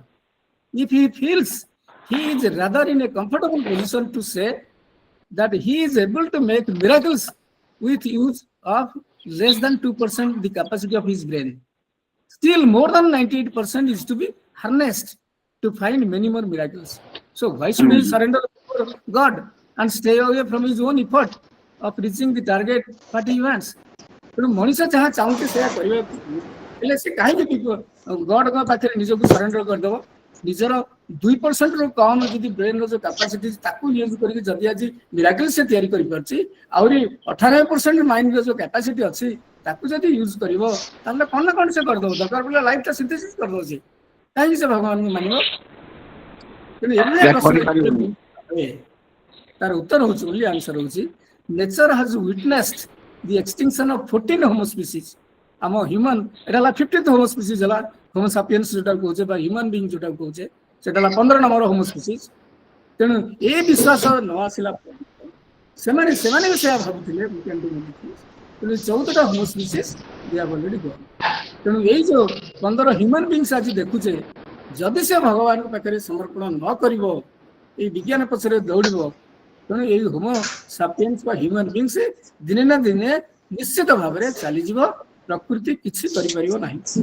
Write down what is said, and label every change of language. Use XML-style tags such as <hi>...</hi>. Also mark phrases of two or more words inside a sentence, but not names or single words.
<en>If he feels he is rather in a comfortable position to say that he is able to make miracles with use of less than 2% the capacity of his brain, still more than 98% is to be harnessed to find many more miracles. So why should he surrender to God and stay away from his own effort of reaching the target what he wants?</en> <or>ତେଣୁ ମଣିଷ ଯାହା ଚାହୁଁଛି ସେୟା କରିବାକୁ ହେଲେ ସେ କାହିଁକି ଗଡଙ୍କ ପାଖରେ ନିଜକୁ ସରେଣ୍ଡର କରିଦେବ? ନିଜର 2% ରୁ କମ ଯଦି ବ୍ରେନର ଯୋଉ କାପାସିଟି ତାକୁ ୟୁଜ କରିକି ଯଦି ଆଜି ମିରାକଲ ସେ ତିଆରି କରିପାରୁଛି, ଆହୁରି 98% ମାଇଣ୍ଡର ଯୋଉ କାପାସିଟି ଅଛି ତାକୁ ଯଦି ୟୁଜ କରିବ ତାହେଲେ କଣ ନା କଣ ସେ କରିଦେବ। ଦରକାର ପଡ଼ିଲେ</or> <en>life synthesis</en> <or>କରିଦେଉଛି, କାହିଁକି ସେ ଭଗବାନଙ୍କୁ ମାନିବ? ତେଣୁ ଏଭଳିଆ ପ୍ରଶ୍ନ ତାର ଉତ୍ତର ହଉଛି ବୋଲି ଆନ୍ସର ହଉଛି</or> <en>nature has witnessed the extinction of 14 homo species.</en> <or>ଆମ ହ୍ୟୁମାନ ଏଟା ହେଲା</or> <en>50th homo species</en> <or>ହେଲା,</or> <en>homo sapiens</en> <or>ଯୋଉଟା କହୁଛେ ବା</or> <en>human being</en> <or>ଯୋଉଟା କହୁଛେ ସେଟା ହେଲା 15</or> <en>number homo species.</en> <or>ତେଣୁ ଏ ବିଶ୍ୱାସ ନ ଆସିଲା ସେମାନେ ବି ସେୟା ଭାବୁଥିଲେ ତେଣୁ 14ଟା</or> <en>homo species they have already gone।</en> <or>ତେଣୁ ଏଇ ଯୋଉ 15</or> <en>human beings</en> <or>ଆଜି ଦେଖୁଛେ, ଯଦି ସେ ଭଗବାନଙ୍କ ପାଖରେ ସମର୍ପଣ ନ କରିବ, ଏଇ ବିଜ୍ଞାନ ପଛରେ ଦୌଡ଼ିବ, ତେଣୁ ଏଇ</or> <en>homo sapiens</en> <or>ବା</or> <en>human beings</en> <or>ଦିନେ ନା ଦିନେ ନିଶ୍ଚିତ ଭାବରେ ଚାଲିଯିବ, ପ୍ରକୃତି କିଛି କରିପାରିବ ନାହିଁ।</or>